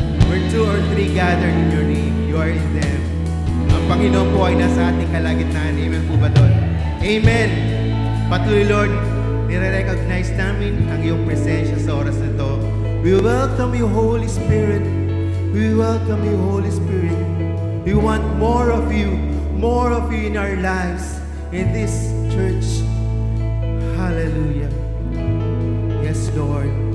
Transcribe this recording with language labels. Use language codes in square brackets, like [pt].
[en] Where two or three gathered in your name, you are in them. [tl] Ang Panginoon po ay nasa ating kalagitnaan. Amen po ba doon? Amen. Patuloy, Lord, nire-recognize namin ang iyong presensya sa oras na ito. [en] We welcome you, Holy Spirit. We welcome you, Holy Spirit. We want more of you in our lives, in this church. Hallelujah. Yes, Lord.